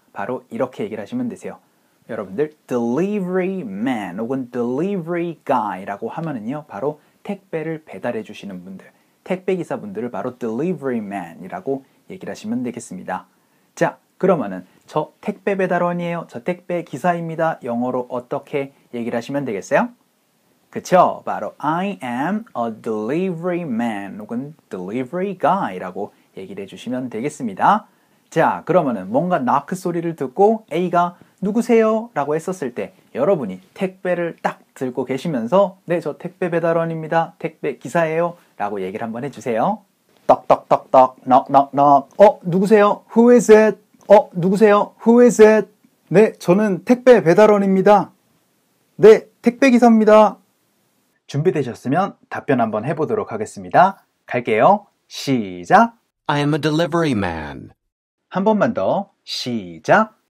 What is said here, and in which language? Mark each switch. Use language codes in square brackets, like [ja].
[ko] 바로 이렇게 얘기를 하시면 되세요. 여러분들 delivery man 혹은 delivery guy라고 하면은요, 바로 택배를 배달해 주시는 분들, 택배 기사분들을 바로 delivery man이라고 얘기를 하시면 되겠습니다. 자, 그러면은 저 택배 배달원이에요. 저 택배 기사입니다. 영어로 어떻게 얘기를 하시면 되겠어요? 그쵸? 바로 [en] I am a delivery man [ko] 혹은 delivery guy라고 얘기를 해주시면 되겠습니다. 자, 그러면은 뭔가 knock 소리를 듣고 A가 누구세요? 라고 했었을 때 여러분이 택배를 딱 들고 계시면서 네, 저 택배 배달원입니다. 택배 기사예요. 라고 얘기를 한번 해주세요. [en] 떡떡떡떡 knock knock knock. [ko] 누구세요? [en] Who is it? 누구세요? Who is it? [ko] 네, 저는 택배 배달원입니다. 네, 택배 기사입니다. 준비되셨으면 답변 한번 해보도록 하겠습니다. 갈게요. 시작. [en] I am a delivery man. [ko] 한 번만 더. 시작.